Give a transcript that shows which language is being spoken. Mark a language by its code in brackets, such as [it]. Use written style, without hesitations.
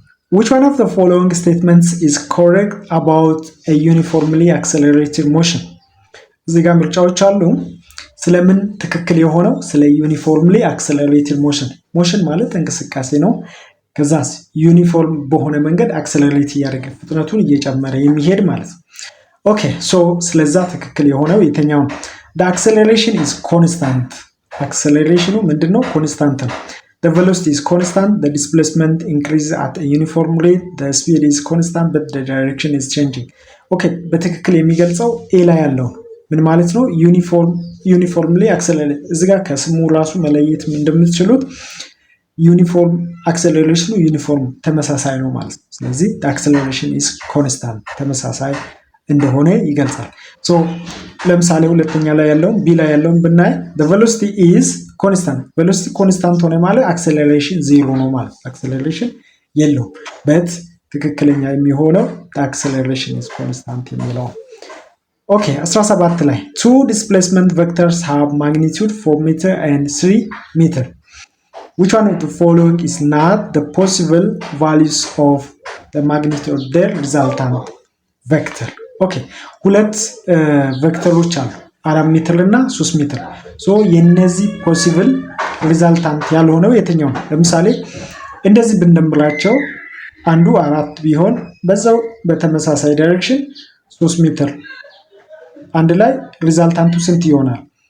[en] which one of the following statements is correct about a uniformly accelerated motion? [am] እዚህ ጋር ምርጫዎች አሉ። ስለምን ትክክል የሆነው ስለ ዩኒፎርምሊ አክሰለሬትድ ሞሽን ማለት እንቅስቃሴ ነው። ከዛስ ዩኒፎርም በሆነ መንገድ አክሰለሬት እያደረገ ፍጥነቱን እየጨመረ የሚሄድ ማለት ነው። ኦኬ ሶ ስለዛ ትክክል የሆነው የትኛው ነው? [en] the acceleration is constant [am] አክሰለሬሽኑ ምንድነው? ኮንስታንት ነው። [en] the velocity is constant, the displacement increases at a uniform rate, the speed is constant but the direction is changing. [am] ኦኬ በትክክል የሚገልጸው ኤ ላይ ያለው ምን ማለት ነው? ዩኒፎርምሊ አክሰለሬት እዚህ ጋር ከስሙ ራሱ መለየት እንደምትችሉት ዩኒፎርም አክሰለሬሽኑ ዩኒፎርም ተመሳሳይ ነው ማለት ነው። ስለዚህ [en] the acceleration is constant [am] ተመሳሳይ እንደሆነ ይገልጻል። ሶ ለምሳሌ ሁለተኛ ላይ ያለውን ቢ ላይ ያለውን ብናይ [en] the velocity is constant [am] velocity constant ሆነ ማለት acceleration ዜሮ ነው ማለት acceleration የለውም። በት ትክክለኛ የሚሆነው [en] the acceleration is constant [am] የሚለው። ኦኬ 17 ላይ [en] two displacement vectors have magnitude 4 meter and 3 meter. Which one of the following is not the possible values of the magnitude of the resultant vector? [am] ኦኬ ሁለት ቬክተሮች አሉ 4 ሜትር እና 3 ሜትር። ሶ የነዚህ ፖሲብል ሪዛልታንት ያልሆነው የትኛው ነው? ለምሳሌ እንደዚህ ብንደምራቸው አንዱ 4 ቢሆን በዛው በተመሳሳይ ዳይሬክሽን 3 ሜትር አንድ ላይ ሪዛልታንቱ ስንት ይሆናል?